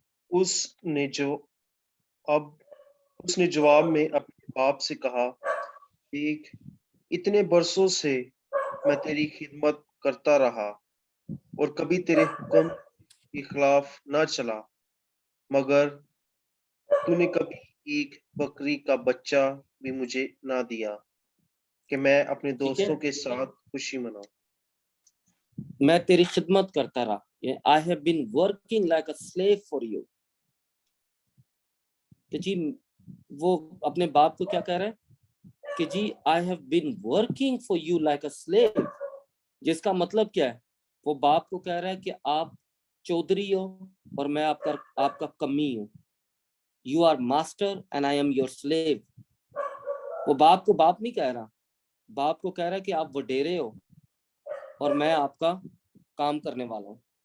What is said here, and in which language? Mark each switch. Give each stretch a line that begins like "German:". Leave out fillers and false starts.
Urdu: اس نے جواب میں اپنے باپ سے کہا, دیکھ اتنے برسوں سے میں تیری خدمت کرتا رہا اور کبھی تیرے حکم کے خلاف نہ چلا, مگر تو نے کبھی ایک بکری کا بچہ بھی مجھے نہ دیا کہ میں اپنے دوستوں کے ساتھ خوشی مناؤں. میں تیری خدمت کرتا رہا.
English: I have been working like a slave for you.
Urdu: کہ جی وہ اپنے باپ کو کیا کہہ رہے ہیں کہ جی
English: I have been working for you like a slave.
Urdu: جس کا مطلب کیا ہے, وہ باپ کو کہہ رہا ہے کہ آپ چودھری ہو اور میں آپ کا کمی ہوں.
English: You are master and I am your slave.
Urdu: وہ باپ کو باپ نہیں کہہ رہا, باپ کو کہہ رہا ہے کہ آپ وڈیرے ہو اور میں آپ کا کام کرنے والا ہوں.